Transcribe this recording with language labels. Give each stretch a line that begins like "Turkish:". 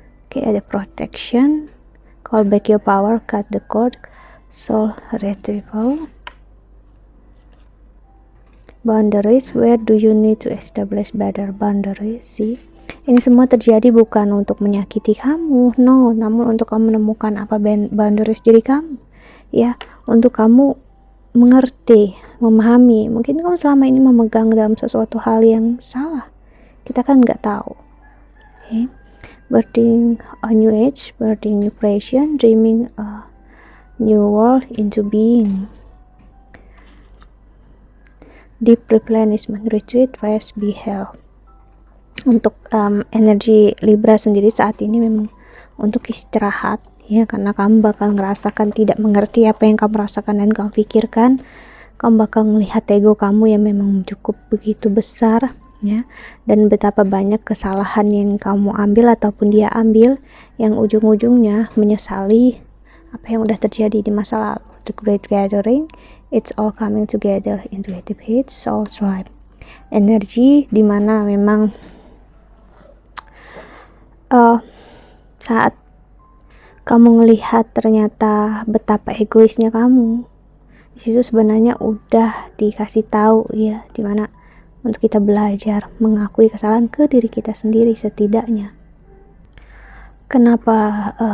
English: Ada protection, call back your power, cut the cord, soul retrieval, boundaries, where do you need to establish better boundaries.
Indonesian: Ini semua terjadi bukan untuk menyakiti kamu, no, namun untuk kamu menemukan apa boundaries diri kamu ya, untuk kamu mengerti, memahami. Mungkin kamu selama ini memegang dalam sesuatu hal yang salah, kita kan nggak tahu.
English: Birthing a new age, birthing new creation, dreaming a new world into being, deep replenishment, retreat, rest, be health.
Indonesian: Untuk energi Libra sendiri saat ini memang untuk istirahat ya, karena kamu bakal ngerasakan tidak mengerti apa yang kamu rasakan dan kamu pikirkan. Kamu bakal melihat ego kamu yang memang cukup begitu besar ya, dan betapa banyak kesalahan yang kamu ambil ataupun dia ambil, yang ujung-ujungnya menyesali apa yang udah terjadi di masa lalu.
English: The Great Gathering, it's all coming together, intuitive hits, soul tribe.
Indonesian: Energi dimana memang saat kamu melihat ternyata betapa egoisnya kamu, disitu sebenarnya udah dikasih tahu ya, dimana untuk kita belajar mengakui kesalahan ke diri kita sendiri setidaknya. Kenapa